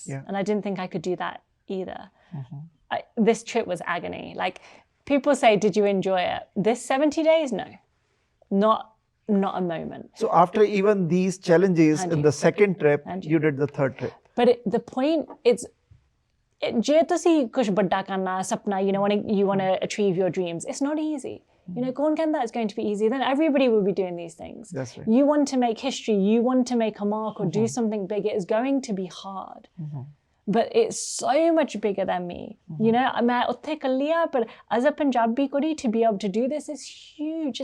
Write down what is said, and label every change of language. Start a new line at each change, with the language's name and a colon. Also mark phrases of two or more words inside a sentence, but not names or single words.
English: And I didn't think I could do that either. This trip was agony. People say, did you enjoy it? This 70 days? No, not a moment. So after even these challenges in the second trip, you did the third trip. But the point is,
Punjabi: ਜੇ ਤੁਸੀਂ ਕੁਝ ਵੱਡਾ ਕਰਨਾ ਸੁਪਨਾ,
English: you want to achieve your dreams, it's not easy. You know,
Punjabi: ਕੌਣ ਕਹਿੰਦਾ
English: it's going to be easy, then everybody will be doing these things. That's right. You want to make history, you want to make a mark or do something big, it is going to be hard. But it's so much bigger than me. You know,
Punjabi: ਮੈਂ ਉੱਤੇ ਕੱਲਿਆ,
English: but as a
Punjabi: ਪੰਜਾਬੀ ਕੁੜੀ,
English: to be able to do this is huge.